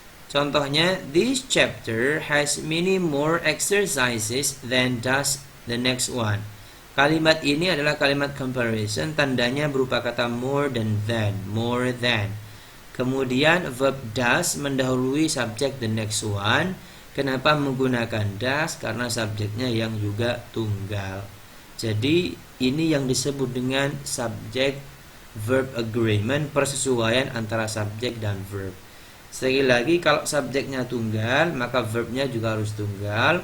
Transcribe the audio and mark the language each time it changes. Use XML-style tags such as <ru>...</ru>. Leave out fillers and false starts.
<en>Contohnya, this chapter has many more exercises than does the next one.</en> <id>Kalimat ini adalah kalimat comparison, tandanya berupa kata more dan than, more than. Kemudian verb does mendahului subjek</id> <en>the next one.</en> <id>Kenapa menggunakan does? Karena subjeknya yang juga tunggal. Jadi ini yang disebut dengan subject verb agreement, persesuaian antara subjek dan verb. Sekali lagi, kalau subjeknya tunggal, maka verbnya juga harus tunggal.</id>